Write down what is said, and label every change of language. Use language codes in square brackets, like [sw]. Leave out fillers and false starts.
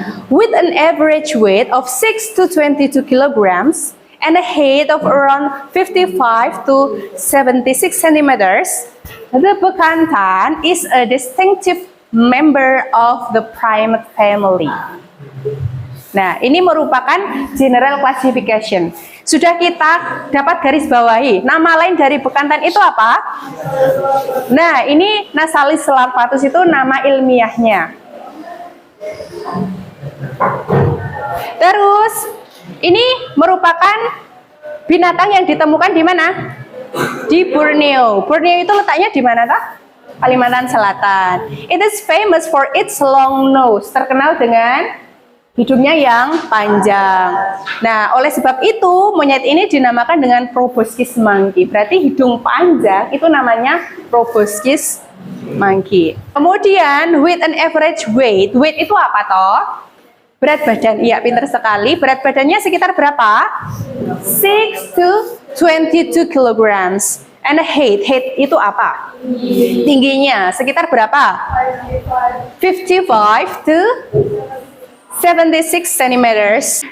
[en] With an average weight of 6 to 22 kilograms and a height of around 55 to 76 centimeters, the bekantan is a distinctive member of the primate family. [id] Nah, ini merupakan [en] general classification. [id] Sudah kita dapat garis bawahi. Nama lain dari bekantan itu apa? Nah, ini Nasalis larvatus itu nama ilmiahnya. Terus, ini merupakan binatang yang ditemukan di mana? Di Borneo. Borneo itu letaknya di mana toh? Kalimantan Selatan. [en] It is famous for its long nose. [id] Terkenal dengan hidungnya yang panjang. Nah, oleh sebab itu monyet ini dinamakan dengan proboscis monkey. Berarti hidung panjang itu namanya proboscis monkey. [en] Kemudian with an average weight. [id] Weight itu apa toh? Berat badan. Iya, pintar sekali. Berat badannya sekitar berapa? [en] 6 to 22 kilograms. And height [id] itu apa? Tingginya sekitar berapa? [en] 55 to 76 centimeters.